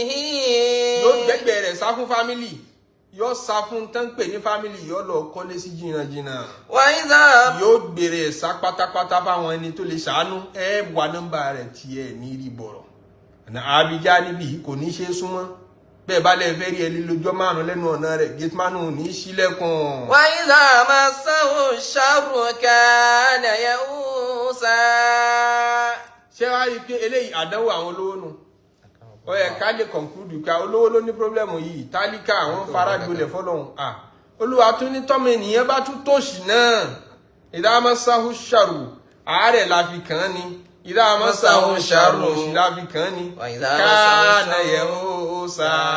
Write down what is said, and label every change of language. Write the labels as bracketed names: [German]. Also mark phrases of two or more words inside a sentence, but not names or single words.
[Yoruba] yóò gbẹgbẹ rẹ̀ sá fún fámìlì yóò sá fún tán pè ní fámìlì yóò lọ kọ́lé sí jìnnàjìnnà yóò gbèrè ẹ̀sá pátápátá fáwọn ẹni tó lè ṣàánú ẹ wà nọ́mbà rẹ̀ tí ẹ ní rí bọ̀rọ̀ ọ̀nà àbíjá níbi kò ní ṣe súnmọ́ bẹ́ẹ̀ bá lẹ́ẹ̀ fẹ́ rí ẹ lílójọ́ márùn lẹ́nu ọ̀nà rẹ̀ gate manu ní sílẹ̀kùn. [Arabic] وإذا مسه الشر كان يئوسا. [Yoruba] ṣé wàá rí i pé eléyìí àdánwò àwọn olówó nù ó yẹ ká lè conclude pé olówó ló ní pírọ́blẹ́mù yìí tálíkà àwọn faragbolẹ̀ fọlọ́hún olúwa tún ní tọ́mọ ènìyàn bá tún tòṣì náà [Arabic] إذا مسه الشر [Yoruba] àárẹ̀ la fi kàn án ni [Arabic] إذا مسه الشر [Yoruba] òṣì la fi kàn án ni [Arabic] كان يئوسا